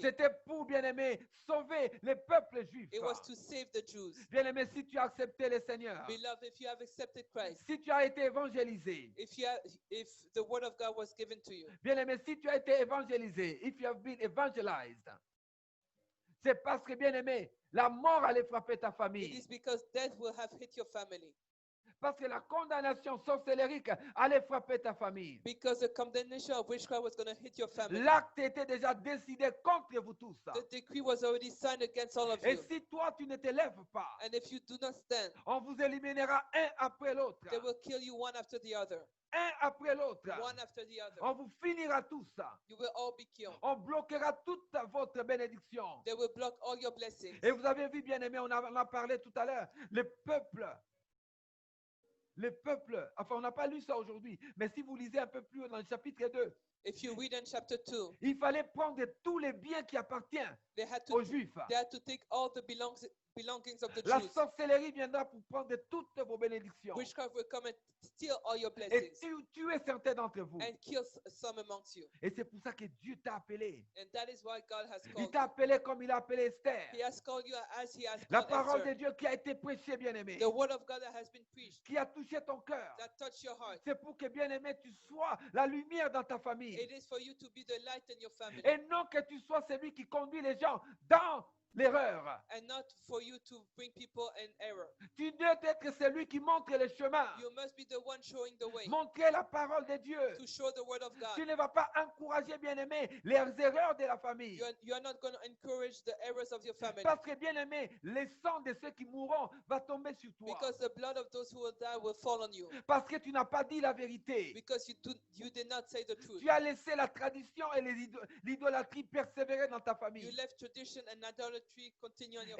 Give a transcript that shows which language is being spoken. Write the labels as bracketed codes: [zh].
[fr] c'était pour, bien-aimé, sauver les peuples juifs. [en] it was to save the Jews. [fr] Bien-aimé, si tu as accepté le Seigneur, [en] Beloved, if you have accepted Christ, [fr] si tu as été évangélisé, [en] if the word of God was given to you, [fr] bien-aimé, si tu as été évangélisé, [en] if you have been evangelized, [fr] c'est parce que, bien-aimé, la mort allait frapper ta [en] it [fr] famille. [en] is because death will have hit your family. [fr] Parce que la condamnation sorcellérique allait frapper ta famille. [en] Because the condemnation of witchcraft was going to hit your family. [fr] L'acte était déjà décidé contre vous tous. [en] The decree was already signed against all of [fr] Et [en] you. [fr] si toi, tu ne te lèves pas, [en] And if you do not stand, [fr] on vous éliminera un après l'autre. [en] they will kill you one after the other. [fr] Un après l'autre. [en] One after the other. [fr] On vous finira tous. [en] You will all be killed. [fr] On bloquera toute votre bénédiction. [en] They will block all your blessings. [fr] Et vous avez vu, bien-aimé, on en a parlé tout à l'heure, le peuple, enfin on n'a pas lu ça aujourd'hui, mais si vous lisez un peu plus haut dans le chapitre 2, [en] If you read in chapter 2, [fr] il fallait prendre tous les biens qui appartiennent [en] they had [fr] aux [en] to [fr] Juifs. [en] take all the belongings of the [fr] La [en] Jews. [fr] sorcellerie viendra pour prendre toutes vos bénédictions [en] Witchcraft will come and steal all your [fr] et [en] blessings [fr] tuer certains d'entre vous. [en] and kill some amongst you. [fr] Et c'est pour ça que Dieu t'a appelé. [en] And that is why God has [fr] Il [en] called [fr] t'a [en] you. [fr] appelé comme il a appelé Esther. [en] He has called you as he has [fr] La [en] called [fr] parole de [en] Esther. [fr] Dieu qui a été prêchée, bien-aimé, [en] The word of God that has been preached, [fr] qui a touché ton cœur. [en] that touched your heart. [fr] C'est pour que, bien-aimé, tu sois la lumière dans ta famille. [en] It is for you to be the light in your family [fr] Et non que tu sois celui qui conduit les gens dans l'erreur. [en] and not for you to bring people in error. [fr] Tu dois être celui qui montre le chemin. [en] You must be the one showing the way, [fr] Montrer la parole de Dieu. [en] to show the word of God. [fr] Tu ne vas pas encourager, bien-aimé, les erreurs de la famille. [en] You are not going to encourage the errors of your family [fr] Parce que, bien-aimé, le sang de ceux qui mourront va tomber sur toi. [en] because the blood of those who will die will fall on you [fr] Parce que tu n'as pas dit la vérité. [en] because you did not say the truth. [fr] Tu as laissé la tradition et l'idolâtrie persévérer dans ta [en] You [fr] famille. [en] left tradition and idolatry continue on your